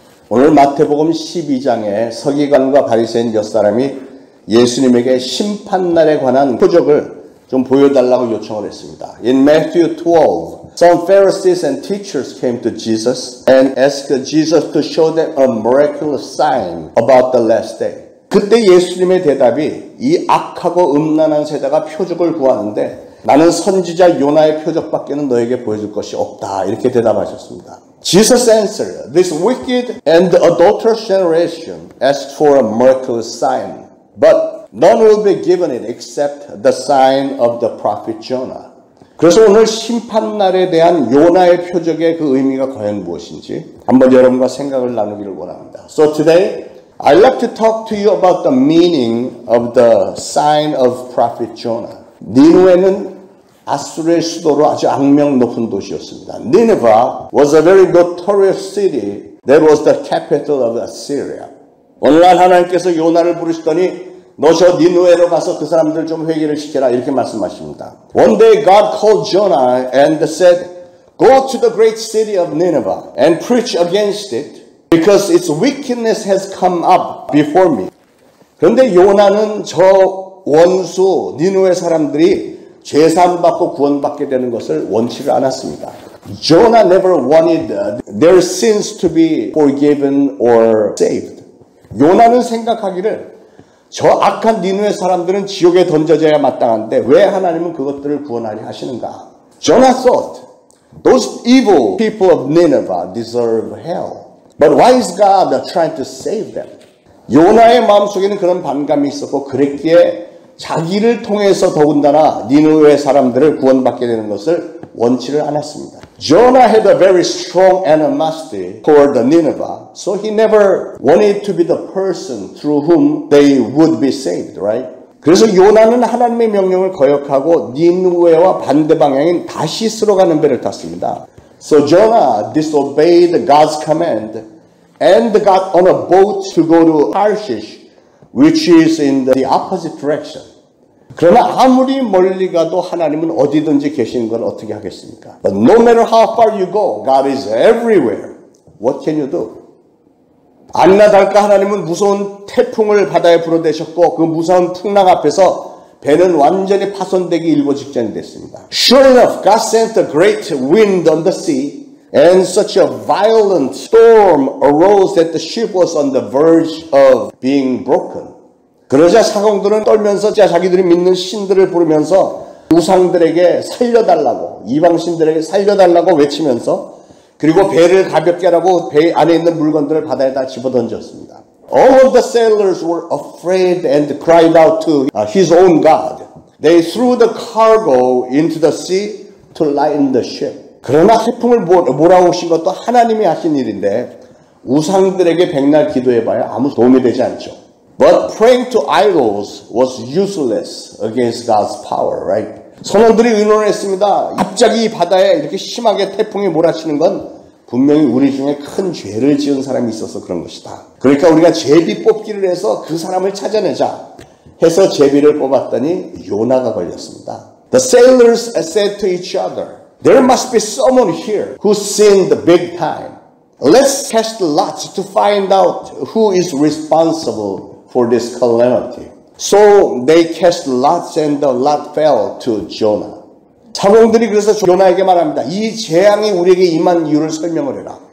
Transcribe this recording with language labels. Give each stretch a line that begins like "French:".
Korean: 오늘 마태복음 12장에 서기관과 바리새인 몇 사람이 예수님에게 심판날에 관한 표적을 좀 보여달라고 요청을 했습니다.
English: In Matthew 12, some Pharisees and teachers came to Jesus and asked Jesus to show them a miraculous sign about the last day.
Korean: 그때 예수님의 대답이 이 악하고 음란한 세대가 표적을 구하는데 나는 선지자 요나의 표적밖에는 너에게 보여줄 것이 없다. 이렇게 대답하셨습니다.
English: Jesus answered, this wicked and adulterous generation asks for a miraculous sign, but none will be given it except the sign of the prophet Jonah.
Korean: 그래서 오늘 심판날에 대한 요나의 표적의 그 의미가 과연 무엇인지 한번 여러분과 생각을 나누기를 원합니다.
English: So today, I'd like to talk to you about the meaning of the sign of prophet Jonah.
Korean: 니느웨는 아수르의 수도로 아주 악명 높은 도시였습니다.
English: Nineveh was a very notorious city that was the capital of Assyria.
Korean: 오늘날 하나님께서 요나를 부르시더니 너 저 니느웨로 가서 그 사람들 좀 회개를 시켜라 이렇게 말씀하십니다.
English: One day God called Jonah and said, Go to the great city of Nineveh and preach against it because its wickedness has come up before me.
Korean: 그런데 요나는 저 원수 니느웨 사람들이 죄사함받고 구원받게 되는 것을 원치를 않았습니다.
English: Jonah never wanted their sins to be forgiven or saved.
Korean: 요나는 생각하기를 저 악한 니느웨 사람들은 지옥에 던져져야 마땅한데 왜 하나님은 그것들을 구원하려 하시는가?
English: Jonah thought, those evil people of Nineveh deserve hell. But why is God trying to save them?
Korean: 요나의 마음속에는 그런 반감이 있었고 그랬기에 자기를 통해서 더군다나 니느웨 사람들을 구원받게 되는 것을 원치를 않았습니다.
English: Jonah had a very strong animosity toward Nineveh, so he never wanted to be the person through whom they would be saved, right?
Korean: 그래서 요나는 하나님의 명령을 거역하고 니느웨와 반대 방향인 다시스로 가는 배를 탔습니다.
English: So Jonah disobeyed God's command and got on a boat to go to Tarshish, which is in the opposite direction.
Korean: 그러나 아무리 멀리 가도 하나님은 어디든지 계시는 걸 어떻게 하겠습니까?
English: But no matter how far you go, God is everywhere. What can you do?
Korean: 아니나 다를까 하나님은 무서운 태풍을 바다에 불어대셨고 그 무서운 풍랑 앞에서 배는 완전히 파손되기 일보 직전이 됐습니다.
English: Sure enough, God sent a great wind on the sea. And such a violent storm arose that the ship was on the verge of being broken.
Korean: 그러자 사공들은 떨면서 자기들이 믿는 신들을 부르면서 우상들에게 살려달라고 이방신들에게 살려달라고 외치면서 그리고 배를 가볍게 하라고 배 안에 있는 물건들을 바다에다 집어던졌습니다.
English: All of the sailors were afraid and cried out to his own God. They threw the cargo into the sea to lighten the ship.
Korean: 그러나 태풍을 몰아오신 것도 하나님이 하신 일인데 우상들에게 백날 기도해봐야 아무 도움이 되지 않죠.
English: But praying to idols was useless against God's power, right?
Korean: 선원들이 의논을 했습니다. 갑자기 바다에 이렇게 심하게 태풍이 몰아치는 건 분명히 우리 중에 큰 죄를 지은 사람이 있어서 그런 것이다. 그러니까 우리가 제비 뽑기를 해서 그 사람을 찾아내자 해서 제비를 뽑았더니 요나가 걸렸습니다.
English: The sailors said to each other, There must be someone here who sinned big time. Let's cast lots to find out who is responsible for this calamity. So they cast lots and the lot fell to Jonah.
Korean: 사공들이 그래서 요나에게 말합니다. 이 재앙이 우리에게 임한 이유를 설명을 해라.